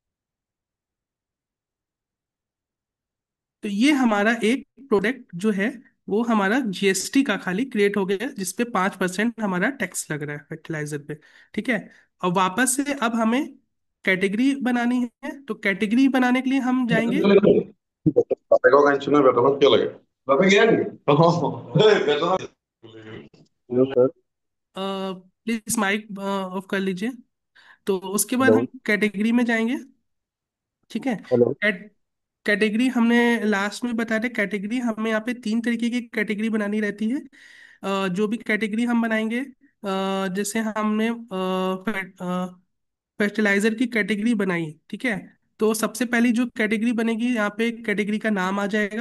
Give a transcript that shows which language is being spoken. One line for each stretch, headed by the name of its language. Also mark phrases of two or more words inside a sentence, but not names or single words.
Hindi: तो ये हमारा एक प्रोडक्ट जो है वो हमारा जीएसटी का खाली क्रिएट हो गया, जिसपे 5% हमारा टैक्स लग रहा है फर्टिलाइजर पे। ठीक है। और वापस से अब हमें कैटेगरी बनानी है, तो कैटेगरी बनाने के लिए हम जाएंगे।
Spanish: Pegó gancho no, pero no quiero que. ¿Lo pegué? No. Perdón.
English: hello sir. please mic off
Hindi: कर लीजिए। तो उसके बाद हेलो। हम कैटेगरी में जाएंगे। ठीक है। हेलो। कैटेगरी हमने लास्ट में बताया था। कैटेगरी हमें यहाँ पे 3 तरीके की कैटेगरी बनानी रहती है। जो भी कैटेगरी हम बनाएंगे, जैसे हमने फर्टिलाइजर की कैटेगरी बनाई, ठीक है, तो सबसे पहली जो कैटेगरी बनेगी, यहाँ पे कैटेगरी का नाम आ जाएगा।